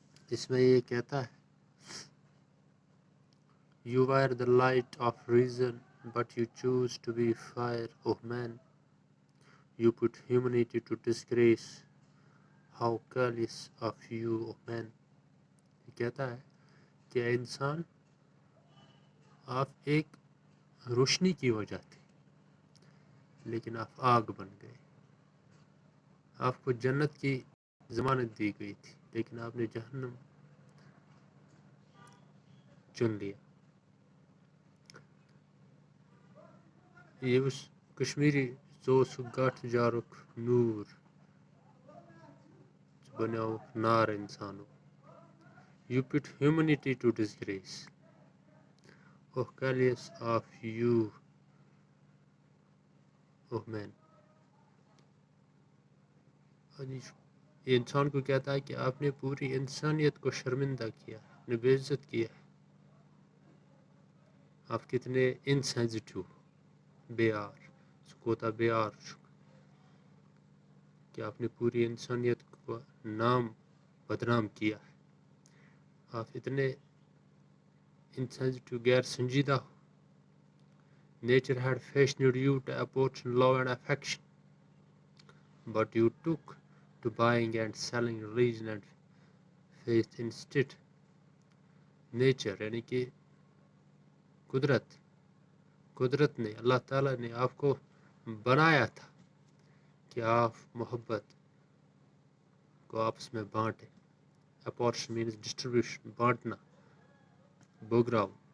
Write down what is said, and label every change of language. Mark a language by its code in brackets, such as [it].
[ur] اس میں یہ کہتا ہے [en] You were the light of reason, but you choose to be fire of man. You put humanity to disgrace. How careless of you, O man. [ur] یہ کہتا ہے کہ اے انسان، آپ ایک روشنی کی وجہ تھے لیکن آپ آگ بن گئے. آپ کو جنت کی ضمانت دی گئی تھی لیکن آپ نے جہنم چن لیا. یہ اس کشمیری [ks] زو سگاٹھ جارک نور بناؤ نار انسانو. [en] You put humanity to disgrace. Oh careless of you, oh man. [ur] یہ انسان کو کہتا ہے کہ آپ نے پوری انسانیت کو شرمندہ کیا، آپ نے بے عزت کیا ہے. آپ کتنے انسینسٹیو، بے آر، سکوتا بے آر کہ آپ نے پوری انسانیت کو نام بدنام کیا ہے. آپ اتنے انسینسٹیو، غیر سنجیدہ ہو. [en] Nature had fashioned you to apportion love and affection, but you took to buying and selling religion and faith instead. [ur] Nature یعنی کہ قدرت نے، اللہ تعالیٰ نے آپ کو بنایا تھا کہ آپ محبت کو آپس میں بانٹیں. [en] Apportion means distribution, بانٹنا، بوگراؤ.